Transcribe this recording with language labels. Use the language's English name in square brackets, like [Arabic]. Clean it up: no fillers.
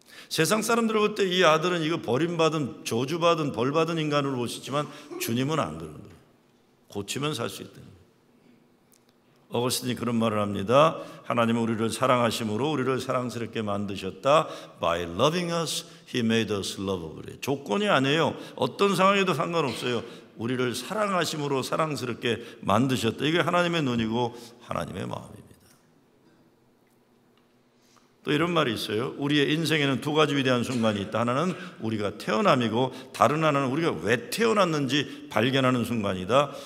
[Korean] 세상 사람들 볼 때 이 아들은 이거 버림받은 저주받은 벌받은 인간으로 보시지만 주님은 안 그런 거예요. 고치면 살 수 있다는 거예요. 어거스틴이 그런 말을 합니다. 하나님은 우리를 사랑하심으로 우리를 사랑스럽게 만드셨다. [English] By loving us, He made us lovable. [Korean] 조건이 아니에요. 어떤 상황에도 상관없어요. 우리를 사랑하심으로 사랑스럽게 만드셨다. 이게 하나님의 눈이고 하나님의 마음입니다. 또 이런 말이 있어요. 우리의 인생에는 두 가지 위대한 순간이 있다. 하나는 우리가 태어남이고 다른 하나는 우리가 왜 태어났는지 발견하는 순간이다.